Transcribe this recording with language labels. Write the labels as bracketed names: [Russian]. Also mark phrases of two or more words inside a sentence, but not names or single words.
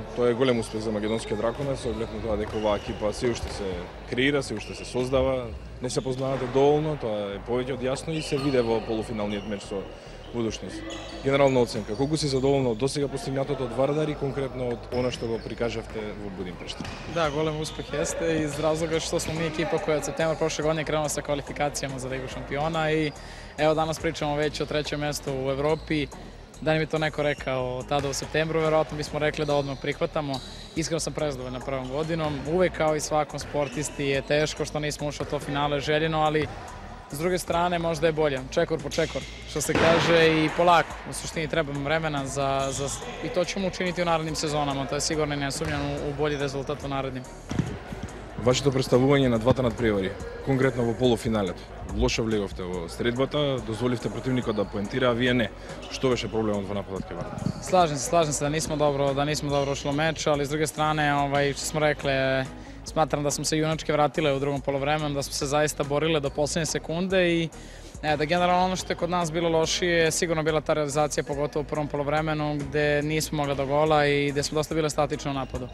[Macedonian] Тоа е голем успех за македонскиот дракона, со оглед на тоа дека оваа екипа се уште се креира, се уште се создава, не се познавате доволно, тоа е повеќе од јасно и се виде во полуфиналниот меч со Будушност. Генерална оценка, колку си задоволна од досега постигнатото од Вардар и конкретно од она што го прикажавте во Будимпешта? Да, голем успех [Serbian] jeste iz razloga što smo mi ekipa koja od septembra prošle godine krenula sa kvalifikacijama za Ligu šampiona i evo danas pričamo već o trećem mjestu u Evropi. Da li mi to neko rekao tada u septembru, verovatno bismo rekli da odmah prihvatamo. Iskreno sam prezadovoljna prvom godinom. Uvek kao i svakom sportisti je teško što nismo ušli u to finale željeno, ali s druge strane možda je bolje. Čekor po čekor, što se kaže, i polako. U suštini treba vremena i to ćemo učiniti u narednim sezonama. To je sigurno i nesumnjeno u bolji rezultat u narednim. [Macedonian] Вашето представување на двата надпревари, конкретно во полуфиналето. Лошо влеговте во средбата, дозволивте противникот да поентира, а вие не. Што беше проблемот во нападот кај Вардар? [Serbian] Slažem se da nismo dobro ušli u meč, ali s druge strane, što smo rekli, smatram da smo se junački vratile u drugom poluvremenu, da smo se zaista borile do poslednje sekunde i da generalno ono što je kod nas bilo lošije je sigurno bila ta realizacija, pogotovo u prvom poluvremenu gde nismo mogli do gola i gde smo dosta bile statični u napadu.